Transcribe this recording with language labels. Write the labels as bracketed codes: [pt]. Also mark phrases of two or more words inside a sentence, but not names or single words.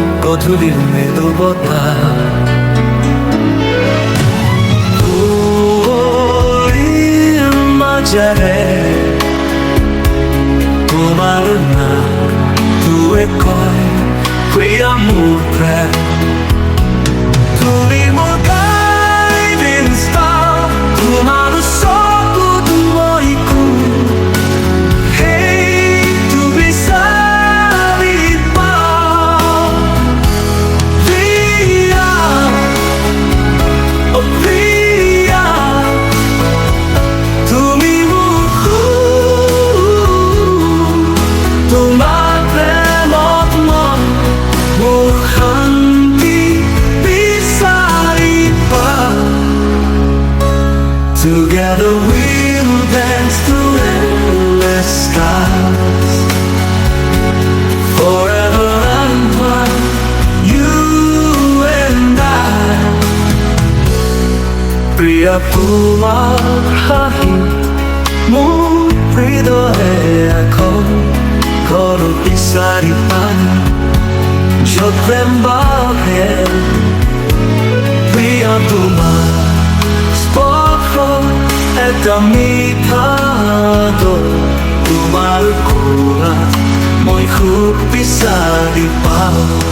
[as] গধূলিৰ মৃদু বতাহ মাজেৰে তোমাৰ নামটোৱে কয় প্ৰিয়া মোৰ প্ৰেম তুমি মোৰ [en] guiding star [as] তোমাৰ চকুত মই সেইটো বিচাৰি পাওঁ প্ৰিয়া অ প্ৰিয়া তুমি তোমাৰ প্ৰেমত মই মোৰ শান্তি বিচাৰি পাওঁ [en] Together we'll dance through endless skies Forever and one, you and I প্ৰিয়া [as] তোমাৰ হাঁহি মোৰ হৃদয়ে এখন ঘৰ বিচাৰি পায় য'ত প্ৰেম বাঢ়ে প্ৰিয়া তোমাৰ স্পৰ্শ এটা মিঠা দৰ তোমাৰ কোলা মই খুব বিচাৰি পাওঁ